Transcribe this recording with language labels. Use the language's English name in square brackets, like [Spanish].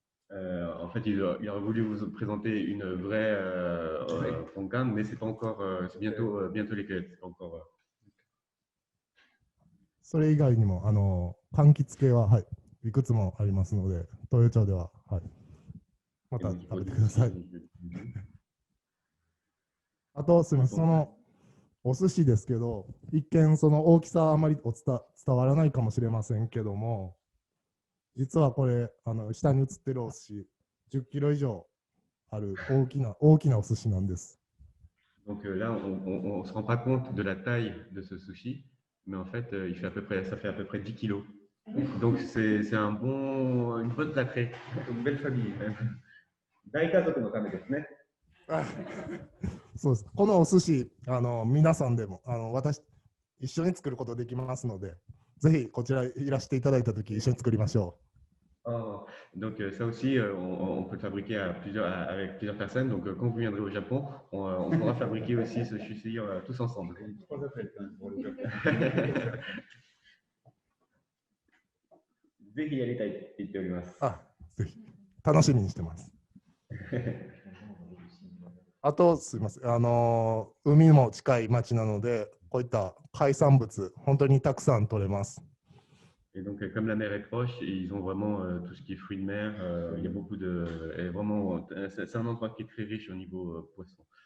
[French] En fait, il aurait voulu vous présenter une vraie poncan, mais c'est pas encore, c'est bientôt les cueillettes, c'est pas encore. [Japanese] それ以外にも柑橘系は、はい、いくつもありますので、豊町では、はい、また食べてください。あと、すみません、そのお寿司ですけど、一見その大きさあまり伝わらないかもしれませんけども、実はこれ下に写ってるお寿司10キロ以上ある大きなお寿司なんです。 [French] Donc là, on ne se rend pas compte de la taille de ce sushi, mais en fait, ça fait à peu près 10 kilos. Donc c'est une bonne plâtrée. Une belle famille. [Japanese] 大家族のためですね。そうです。このお寿司皆さんでも一緒に作ることできますので、ぜひこちらいらしていただいたとき一緒に作りましょう。 [French] Oh, donc ça aussi, on peut le fabriquer avec plusieurs personnes. Donc quand vous viendrez au Japon, on pourra fabriquer aussi ce sushi tous ensemble. [Japanese] ぜひやりたいって言っております。ぜひ楽しみにしてます。あとすみません、海も近い町なので、こういった海産物本当にたくさん取れます。 [French] Et donc, comme la mer est proche, ils ont vraiment tout ce qui est fruits de mer. Il y a beaucoup de. Vraiment, c'est un endroit qui est très riche au niveau poisson.